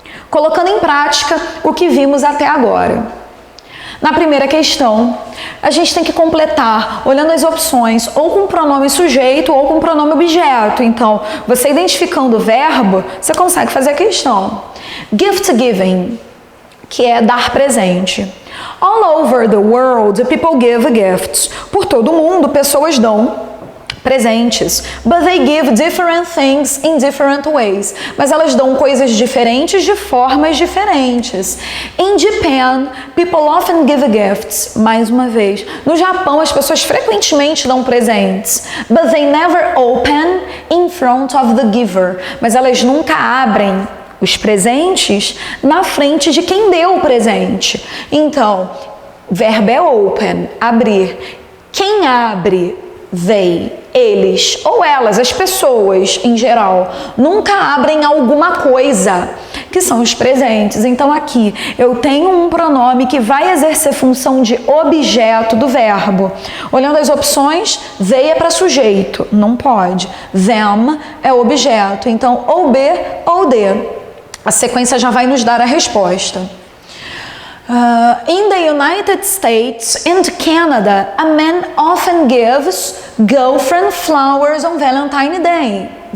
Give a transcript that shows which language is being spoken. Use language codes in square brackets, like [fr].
[pt] Colocando em prática o que vimos até agora. Na primeira questão, a gente tem que completar, olhando as opções, ou com pronome sujeito ou com pronome objeto. Então, você identificando o verbo, você consegue fazer a questão. Gift giving, que é dar presente. [en] All over the world, people give gifts. [pt] Por todo o mundo, pessoas dão presentes. [en] But they give different things in different ways. [pt] Mas elas dão coisas diferentes de formas diferentes. [en] In Japan, people often give gifts. [pt] Mais uma vez. No Japão, as pessoas frequentemente dão presentes. [en] But they never open in front of the giver. [pt] Mas elas nunca abrem os presentes na frente de quem deu o presente. Então, verbo é open, abrir. Quem abre? They, eles ou elas, as pessoas em geral, nunca abrem alguma coisa, que são os presentes. Então aqui eu tenho um pronome que vai exercer função de objeto do verbo. Olhando as opções, they é para sujeito, não pode. Them é objeto, então ou B ou D. A sequência já vai nos dar a resposta. [en] In the United States and Canada, a man often gives girlfriend flowers on Valentine's Day.